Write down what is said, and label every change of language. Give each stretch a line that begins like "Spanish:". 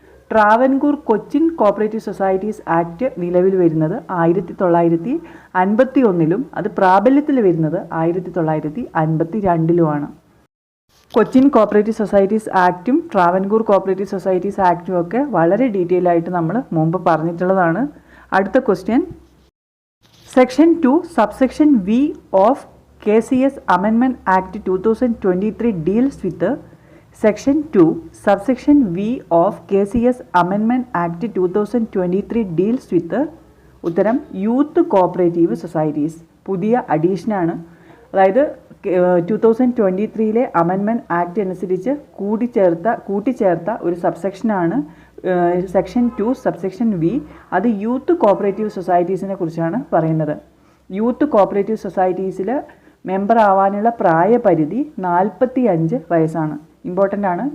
Malayalam: Travancore Cochin cooperative societies act നിലവിൽ വരുന്നത് 1951 അത് പ്രാബല്യത്തിൽ വരുന്നത് 1952 Cochin cooperative societies ആക്റ്റും Travancore cooperative societies ആക്റ്റും ഒക്കെ വളരെ ഡീറ്റെയിൽ ആയിട്ട് നമ്മൾ മുമ്പ് പറഞ്ഞിട്ടുള്ളതാണ്. അടുത്ത question,
English: section 2 subsection V of KCS Amendment Act 2023 deals with Section 2 subsection V of KCS Amendment Act 2023 deals with
Malayalam: ഉത്തരം
English: Youth cooperative societies.
Malayalam: പുതിയ അഡീഷനാണ്. അതായത് 2023 അമെൻമെൻറ്റ് ആക്ട് അനുസരിച്ച് കൂട്ടിച്ചേർത്ത ഒരു സബ്സെക്ഷനാണ് സെക്ഷൻ 2 സബ്സെക്ഷൻ V. അത് യൂത്ത് കോപ്പറേറ്റീവ് സൊസൈറ്റീസിനെ കുറിച്ചാണ് പറയുന്നത്. യൂത്ത് കോപ്പറേറ്റീവ് സൊസൈറ്റീസിൽ മെമ്പർ ആവാനുള്ള പ്രായപരിധി 45 വയസ്സാണ്. ഇമ്പോർട്ടൻ്റ് ആണ്.